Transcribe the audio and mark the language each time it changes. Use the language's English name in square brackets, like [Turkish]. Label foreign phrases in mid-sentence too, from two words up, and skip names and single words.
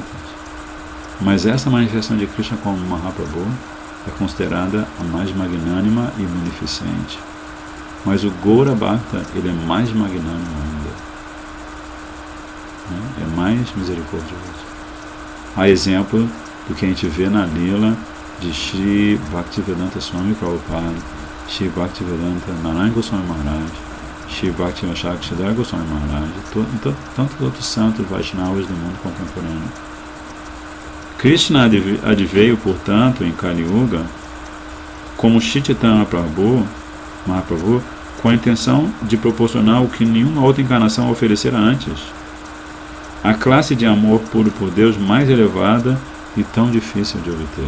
[Portuguese] Mas essa manifestação de Krishna como Mahaprabhu é considerada a mais magnânima e munificente. Mas o Gaura Bhakta, ele é mais magnânimo ainda. É mais misericordioso. Há exemplo do que a gente vê na lila de Shri Bhaktivedanta Swami Prabhupada, Shri Bhaktivedanta Narayana Goswami Maharaj, Shri Bhaktivinoda Shaksidhar Goswami Maharaj, e tantos outros santos Vaishnavas do mundo contemporâneo. Krishna adveio, portanto, em Kali Yuga, como Shri Chaitanya Mahaprabhu, com a intenção de proporcionar o que nenhuma outra encarnação oferecera antes: a classe de amor puro por Deus mais elevada e tão difícil de obter.